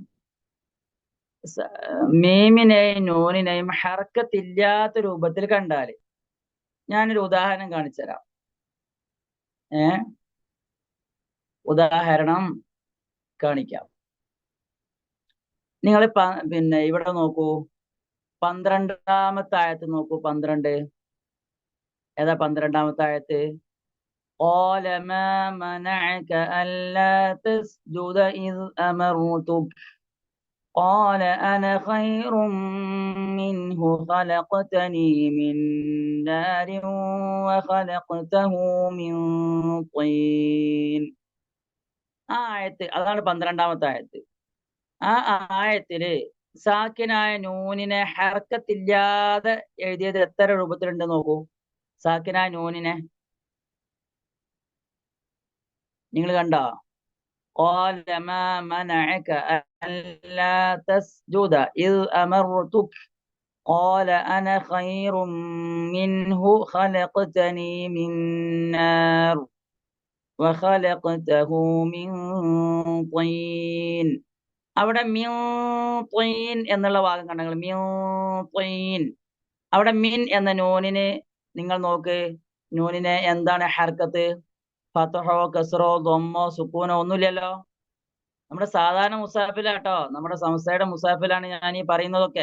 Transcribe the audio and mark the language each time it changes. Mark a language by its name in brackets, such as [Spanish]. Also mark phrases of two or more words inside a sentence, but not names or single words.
[Malayalam] മീമിനെയും നൂനിനെയും ഹർക്കത്തില്ലാത്ത രൂപത്തിൽ കണ്ടാല് ഞാനൊരു ഉദാഹരണം കാണിച്ചു തരാം. ഉദാഹരണം കാണിക്കാം. നിങ്ങൾ പിന്നെ ഇവിടെ നോക്കൂ, 12-ാമത്തെ ആയത്ത് നോക്കൂ. 12 ഏതാ? 12-ാമത്തെ ആയത്ത്. [Arabic] قال ما منعك ألا تسجد إذ أمرتك قال أنا خير منه خلقتني من نار وخلقته من طين. [Malayalam] ആ ആയത്ത് അതാണ് 12-ാമത്തെ ആയത്ത്. ആ ആയത്തില് സാക്കിനായ നൂനിനെ ഹർക്കത്തില്ലാതെ എഴുതിയത് എത്ര രൂപത്തിലുണ്ട് നോക്കൂ. സാക്കിനായ നൂനിനെ നിങ്ങൾ കണ്ടോ? [Arabic] قال ما منعك ألا تسجد إذ أمرتك قال أنا خير منه خلقتني من نار وخلقته من طين. [Malayalam] അവിടെ [Arabic] من طين [Malayalam] എന്നുള്ള ഭാഗം കണ്ടെങ്കിൽ [Arabic] من طين, [Malayalam] അവിടെ മിൻ എന്ന നൂനിന് നിങ്ങൾ നോക്ക്. നൂനിനെ എന്താണ് ഹർക്കത്ത്? ഫതഹോ കസ്റോ ദമ്മോ സുക്കൂനോ ഒന്നുമില്ലല്ലോ. നമ്മുടെ സാധാരണ മുസാഫിലാട്ടോ, നമ്മുടെ സംസ്ഥയുടെ മുസാഫിലാണ് ഞാൻ ഈ പറയുന്നതൊക്കെ.